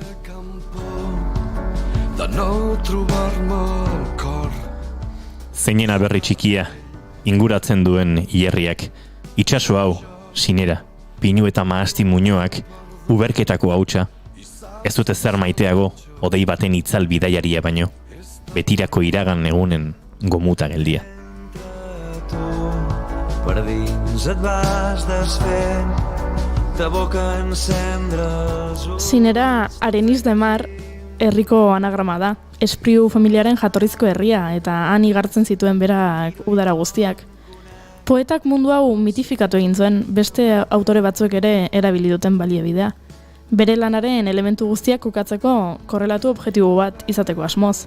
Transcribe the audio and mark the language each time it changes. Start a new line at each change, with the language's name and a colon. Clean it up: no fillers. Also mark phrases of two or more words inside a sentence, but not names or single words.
Basque: Zeinen aberri txikia, inguratzen duen hilerriak, itsaso hau, Sinera, pinu eta mahasti muinoak, uberketako hautsa, ez dute zer maiteago, odei baten itzal bidaiaria baino, betirako iragan egunen gomuta geldia.
Catalan: Per dins et vas desfent, de boca encendre els ulls.
Basque: Sinera Arenis de Mar herriko anagrama da. Espriu familiaren jatorrizko herria eta han igartzen zituen berak udara guztiak. Poetak mundu hau mitifikatu egin zuen, beste autore batzuek ere erabili duten baliabidea. Bere lanaren elementu guztiak kokatzeko korrelatu objektibo bat izateko asmoz.